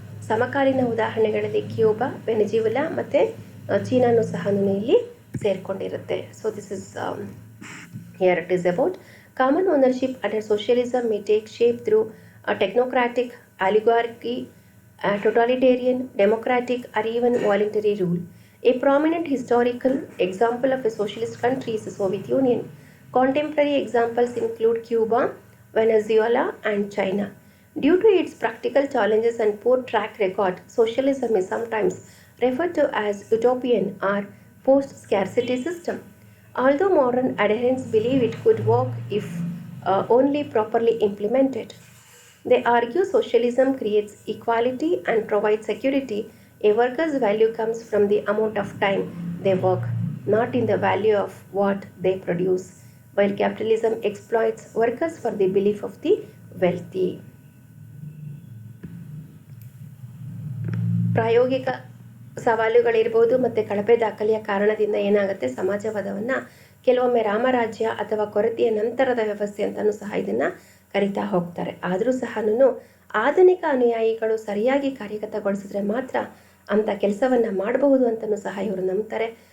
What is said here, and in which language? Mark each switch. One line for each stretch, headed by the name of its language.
Kannada: ಸಮಕಾಲೀನ ಉದಾಹರಣೆಗಳಲ್ಲಿ ಕ್ಯೂಬಾ, ವೆನೆಜುವೆಲಾ ಮತ್ತು ಚೀನಾನು ಸಹ ಇಲ್ಲಿ ಸೇರಿಕೊಂಡಿರುತ್ತೆ.
English: So this is here it is about common ownership under socialism may take shape through technocratic, oligarchy, totalitarian, democratic or even voluntary rule. A prominent historical example of a socialist country is the Soviet Union. Contemporary examples include Cuba, Venezuela and China. Due to its practical challenges and poor track record, socialism is sometimes referred to as utopian or post-scarcity system. Although modern adherents believe it could work if only properly implemented. They argue socialism creates equality and provides security. A worker's value comes from the amount of time they work, not in the value of what they produce, while capitalism exploits workers for the belief of the wealthy.
Kannada: ಪ್ರಾಯೋಗಿಕ ಸವಾಲುಗಳಿರ್ಬೋದು ಮತ್ತು ಕಳಪೆ ದಾಖಲೆಯ ಕಾರಣದಿಂದ ಏನಾಗುತ್ತೆ, ಸಮಾಜವಾದವನ್ನು ಕೆಲವೊಮ್ಮೆ ರಾಮರಾಜ್ಯ ಅಥವಾ ಕೊರತೆಯ ನಂತರದ ವ್ಯವಸ್ಥೆ ಅಂತಲೂ ಸಹ ಇದನ್ನು ಕರಿತಾ ಹೋಗ್ತಾರೆ. ಆದರೂ ಸಹ ಆಧುನಿಕ ಅನುಯಾಯಿಗಳು ಸರಿಯಾಗಿ ಕಾರ್ಯಗತಗೊಳಿಸಿದ್ರೆ ಮಾತ್ರ ಅಂಥ ಕೆಲಸವನ್ನು ಮಾಡಬಹುದು ಅಂತಲೂ ಸಹ ಇವರು ನಂಬ್ತಾರೆ.